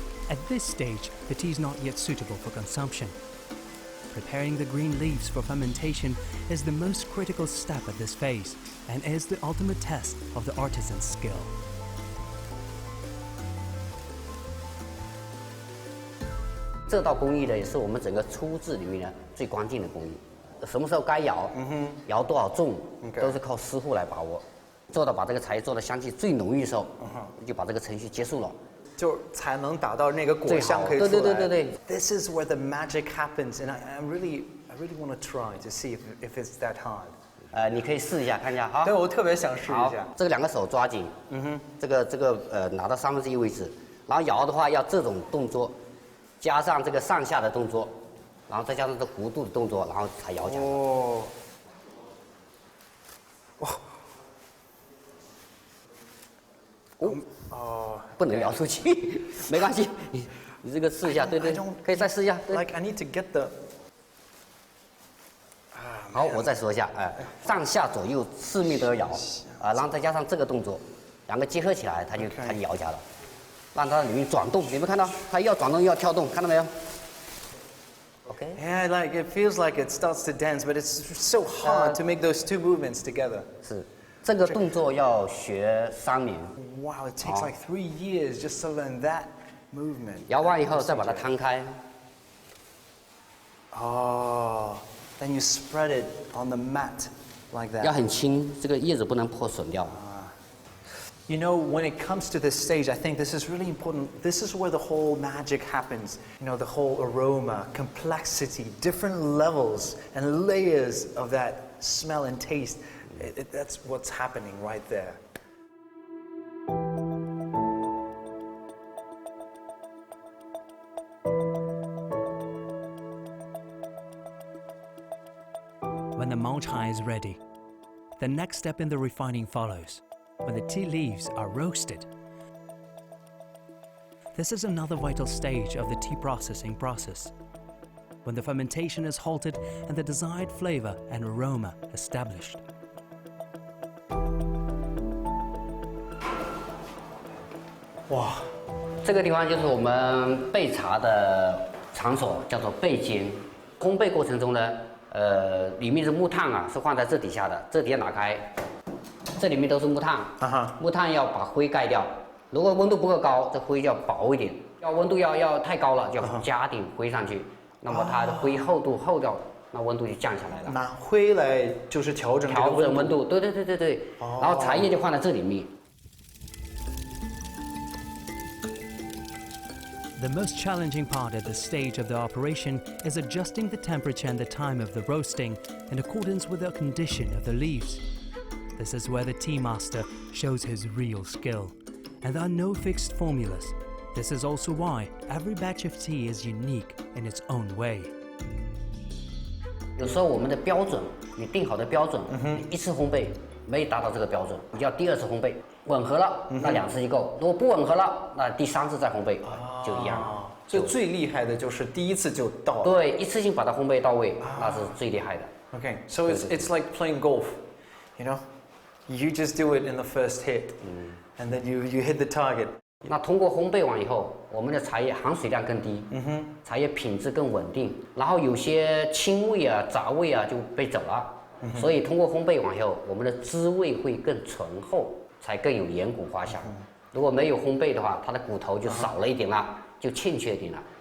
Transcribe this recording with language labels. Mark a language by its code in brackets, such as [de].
[en] At this stage, the tea is not yet suitable for consumption. Preparing the green leaves for fermentation is the most critical step at this phase, and is the ultimate test of the artisan's skill. [zh] 这道工艺呢，也是我们整个初制里面呢最关键的工艺。什么时候该摇，摇多少重，都是靠师傅来把握。做到把这个茶叶做的香气最浓郁的时候，就把这个程序结束了，就才能达到那个果香可以出来。对。 [en] This is where the magic happens, and I really want to try to see if it's that hard. [zh] 你可以试一下看一下哈。对，我特别想试一下。这个2个手抓紧，这个拿到1/3位置，然后摇的话要这种动作，加上这个上下的动作。然后再加上这弧度的动作，然后才摇起来。哦，哇，哦，不能摇出去，没关系，你这个试一下，对，可以再试一下。 [en] Like I need to get the。 [zh] 好，我再说一下，上下左右4面都要摇，然后再加上这个动作，2个结合起来，它就摇起来了，让它里面转动，有没有看到？它要转动又要跳动，看到没有？ [en] Okay. Yeah, like it feels like it starts to dance, but it's so hard to make those two movements together. [zh] 是，这个动作要学3年。 [en] Wow, it takes like 3 years just to learn that movement. [zh] 摇完以后再把它摊开。 [en] Oh, then you spread it on the mat like that. [zh] 要很轻，这个叶子不能破损掉。 [en] You know, when it comes to this stage, I think this is really important. This is where the whole magic happens. You know, the whole aroma, complexity, different levels and layers of that smell and taste. That's what's happening right there. When the Mao Cha is ready, the next step in the refining follows. When the tea leaves are roasted. This is another vital stage of the tea processing process. When the fermentation is halted and the desired flavor and aroma established. [zh] 哇，这个地方就是我们焙茶的场所，叫做焙间。烘焙过程中呢，里面的木炭啊是放在这底下的，这底下打开。这里面都是木炭，木炭要把灰盖掉。如果温度不够高，这灰就要薄一点；要温度要太高了，就要加点灰上去。那么它的灰厚度厚掉，那温度就降下来了。拿灰来就是调整温度，对。然后茶叶就放在这里面。 [en] The most challenging part at this stage of the operation is adjusting the temperature and the time of the roasting in accordance with the condition of the leaves. This is where the tea master shows his real skill, and there are no fixed formulas. This is also why every batch of tea is unique in its own way. [zh] 有时候我们的标准，你定好的标准，你1次烘焙没达到这个标准，你要第2次烘焙，吻合了，那2次就够；如果不吻合了，那第3次再烘焙就一样。所以最厉害的就是第1次就到了。对，一次性把它烘焙到位，那是最厉害的。 [en] Okay, so it's like playing golf, you know. You just do it in the first hit, and then you hit the target. [zh] 那通过烘焙完以后，我们的茶叶含水量更低，茶叶品质更稳定，然后有些青味啊、杂味啊就被走了，所以通过烘焙完以后，我们的滋味会更醇厚，才更有岩骨花香。如果没有烘焙的话，它的骨头就少了一点了，就欠缺一点了。